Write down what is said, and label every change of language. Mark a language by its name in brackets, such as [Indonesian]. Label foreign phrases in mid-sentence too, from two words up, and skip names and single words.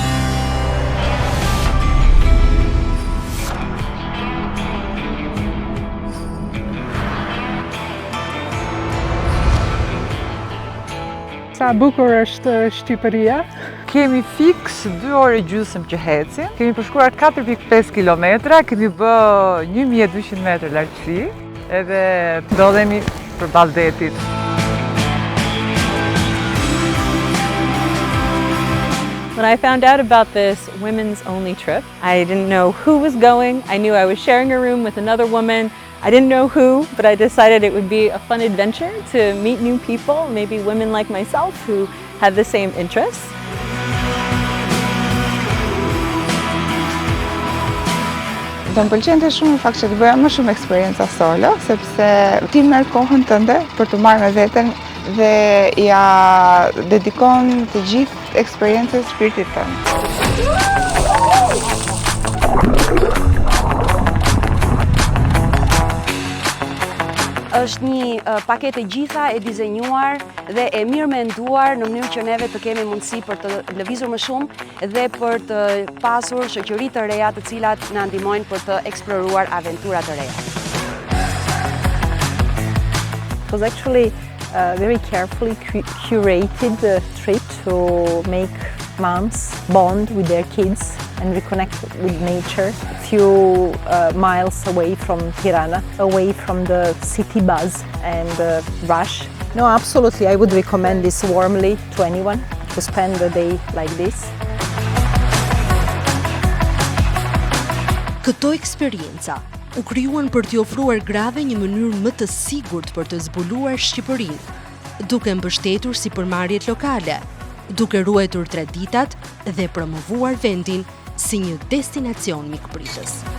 [Albanian] Sa bukur është Shqipëria. Kemi fiks 2 orë gjysmë që hecim. Kemi përshkruar 4,5 kilometra, kemi bë 1200 metrë lartësi, edhe ndodhemi përballë detit. [English] When I found out about this women's only trip, I didn't know who was going. I knew I was sharing a room with another woman. I didn't know who, but I decided it would be a fun adventure to meet new people, maybe women like myself who have the same interests. [Albanian] Do më pëlqente shumë në fakt që të bëja më shumë eksperienca solo, sepse ti merr kohën tënde për të marrë me veten dhe ja dedikon të gjithë eksperiencës shpirtit tënd. Është një paketë e gjitha e dizenjuar dhe e mirë menduar në mënyrë që neve të kemi mundësi për të lëvizur më shumë dhe për të pasur shoqëri të reja të cilat na ndihmojnë për të eksploruar aventura të reja. [English] It was actually a very carefully curated trip to make moms bond with their kids and reconnect with nature a few miles away from Tirana, away from the city buzz and the rush. No, absolutely, I would recommend this warmly to anyone to spend a day like this. [Albanian] Këto eksperienca u krijuan për t'i ofruar grave një mënyrë më të sigurt për të zbuluar Shqipërinë, duke mbështetur sipërmarrjet lokale, duke ruajtur traditat dhe promovuar vendin si një destinacion mikpritës.